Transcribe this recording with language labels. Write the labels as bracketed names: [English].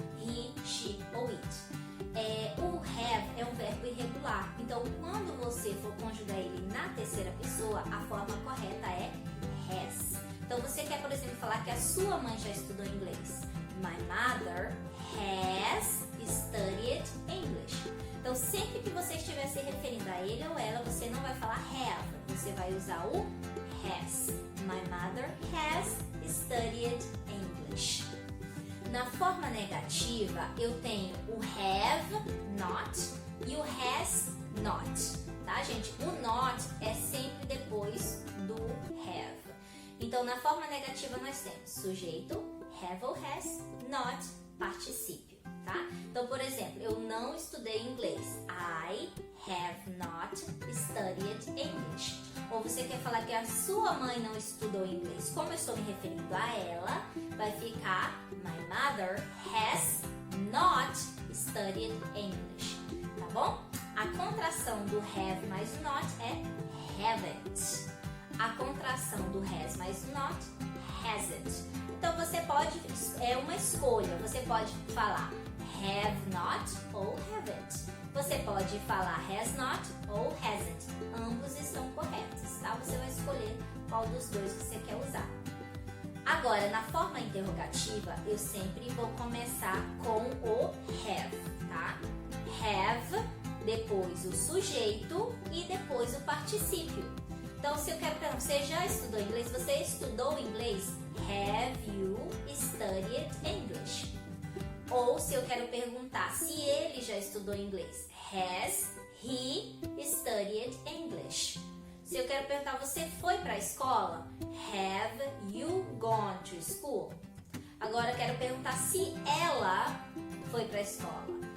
[Portuguese] He, she ou it. O have é um verbo irregular, então quando você for conjugar ele na terceira pessoa, a forma correta é has. Então você quer, por exemplo, falar que a sua mãe já estudou inglês. [English] My mother has studied English. [Portuguese] Então sempre que você estiver se referindo a ele ou ela, você não vai falar você vai usar o has. [English] My mother has studied English. [Portuguese] Na forma negativa, eu tenho o have not e o has not, tá, gente? O not é sempre depois do have. Então, na forma negativa, nós temos sujeito, have ou has, not, particípio, tá? Então, por exemplo, eu não estudei inglês. [English] I have not studied English. [Portuguese] Ou você quer falar que a sua mãe não estudou inglês. Como eu estou me referindo a ela, vai ficar [English] my mother has not studied English, [Portuguese] tá bom? A contração do have mais not é haven't. A contração do has mais not, hasn't. Então você pode, é uma escolha, você pode falar have not ou haven't. Você pode falar has not ou hasn't. Ambos estão corretos, tá? Você vai escolher qual dos dois você quer usar. Agora, na forma interrogativa, eu sempre vou começar com o have, tá? Have, depois o sujeito e depois o particípio. Então, se eu quero perguntar, você já estudou inglês? Você estudou inglês? [English] Have you studied English? [Portuguese] Ou se eu quero perguntar se ele já estudou inglês, [English] has he studied English? [Portuguese] Se eu quero perguntar, você foi para a escola? [English] Have you gone to school? [Portuguese] Agora eu quero perguntar se ela foi para a escola.